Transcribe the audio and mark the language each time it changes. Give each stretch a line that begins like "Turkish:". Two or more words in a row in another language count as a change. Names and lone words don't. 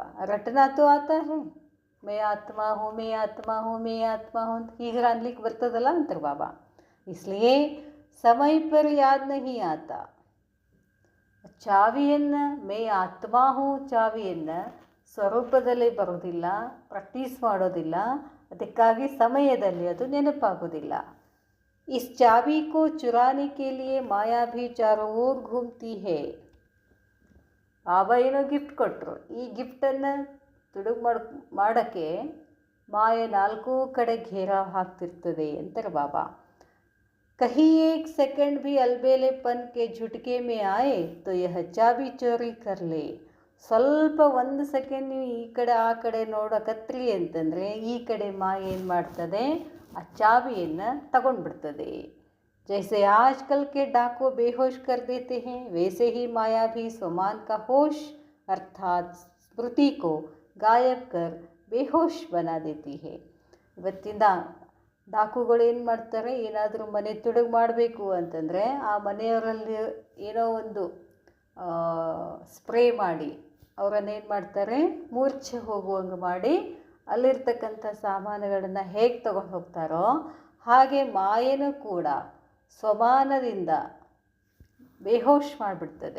Hindi: रटना तो आता है, मैं आत्मा हूँ, मैं आत्मा हूँ, मैं आत्मा हूँ
Kannada: ಅಂತ ಹೀಗೆ ಅನ್ಲಿಕ್ಕೆ ಬರ್ತದಲ್ಲ ಅಂತಾರೆ ಬಾಬಾ.
Hindi: इसलिए समय पर याद नहीं आता.
Kannada: ಚಾವಿಯನ್ನು
Hindi: मैं आत्मा हूँ
Kannada: ಚಾವಿಯನ್ನು ಸ್ವರೂಪದಲ್ಲಿ ಬರೋದಿಲ್ಲ, ಪ್ರಾಕ್ಟೀಸ್ ಮಾಡೋದಿಲ್ಲ, ಅದಕ್ಕಾಗಿ ಸಮಯದಲ್ಲಿ ಅದು ನೆನಪಾಗೋದಿಲ್ಲ.
Hindi: इस चाबी को चुराने के लिए माया भी चारों ओर घूमती है.
Kannada: ಬಾಬಾ ಏನೋ ಗಿಫ್ಟ್ ಕೊಟ್ಟರು. ಈ ಗಿಫ್ಟನ್ನು ತುಡುಗು ಮಾಡೋಕ್ಕೆ ಮಾಯೆ ನಾಲ್ಕೂ ಕಡೆ ಘೇರಾವ್ ಹಾಕ್ತಿರ್ತದೆ ಅಂತಾರೆ ಬಾಬಾ.
Hindi: कहीं एक सेकंड भी अलबेलेपन के झटके में आए तो यह चाबी चोरी कर ले.
Kannada: ಸ್ವಲ್ಪ 1 ಸೆಕೆಂಡ್ ನೀವು ಈ ಕಡೆ ಆ ಕಡೆ ನೋಡಕತ್ರಿ ಅಂತಂದರೆ ಈ ಕಡೆ ಮಾಯೆ ಏನು ಮಾಡ್ತದೆ, ಆ ಚಾವಿಯನ್ನು ತಗೊಂಡ್ಬಿಡ್ತದೆ.
Hindi: जैसे आजकल के डाकू बेहोश कर देते हैं, वैसे ही माया भी स्वमान का होश अर्थात स्मृति को गायब कर बेहोश बना देती है.
Kannada: ಇವತ್ತಿಂದ ಡಾಕುಗಳು ಏನು ಮಾಡ್ತಾರೆ, ಏನಾದರೂ ಮನೆ ತುಡುಗು ಮಾಡಬೇಕು ಅಂತಂದರೆ ಆ ಮನೆಯವರಲ್ಲಿ ಏನೋ ಒಂದು ಸ್ಪ್ರೇ ಮಾಡಿ ಅವರನ್ನೇನು ಮಾಡ್ತಾರೆ, ಮೂರ್ಛೆ ಹೋಗುವಂಗೆ ಮಾಡಿ ಅಲ್ಲಿರ್ತಕ್ಕಂಥ ಸಾಮಾನುಗಳನ್ನು ಹೇಗೆ ತಗೊಂಡು ಹೋಗ್ತಾರೋ ಹಾಗೆ ಮಾಯೇನೂ ಕೂಡ ಸ್ವಮಾನದಿಂದ ಬೇಹೋಶ್ ಮಾಡಿಬಿಡ್ತದೆ.